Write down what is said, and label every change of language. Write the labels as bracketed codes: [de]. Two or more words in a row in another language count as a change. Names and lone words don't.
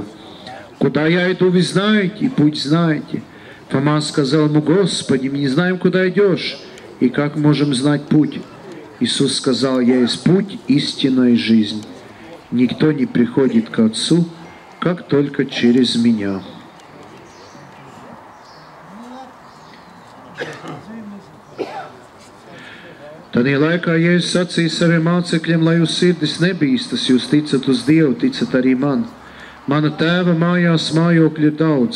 [ru] Куда я иду, вы знаете, и путь знаете. Фома сказал ему: Господи, мы не знаем, куда идешь, и как можем знать путь? Иисус сказал: я есть путь, истина и жизнь. Никто не приходит к Отцу, как только через меня. [lv] Tādā laikā Jēzus sacīja saviem mācekļiem, lai jūsu sirdis nebīstas, jūs ticat uz Dievu, ticat arī man. Mana tēva mājās mājokļu ir daudz.